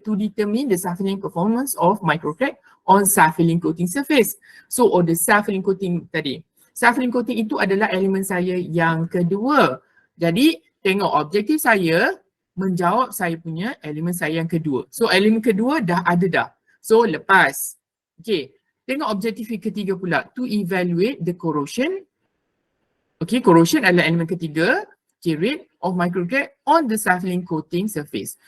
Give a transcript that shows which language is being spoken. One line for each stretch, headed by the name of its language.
English: To determine the self-healing performance of microcrack on self-healing coating surface. So the self-healing coating
Malay: tadi. Self-healing coating itu adalah elemen saya yang kedua. Jadi tengok objektif saya menjawab saya punya elemen saya yang kedua. So elemen kedua dah ada dah. So lepas. Okay, tengok objektif yang ketiga pula.
English: To evaluate the corrosion.
Malay: Okay, corrosion adalah elemen ketiga.
English: Okay, rate of microcrack on the self-healing coating surface.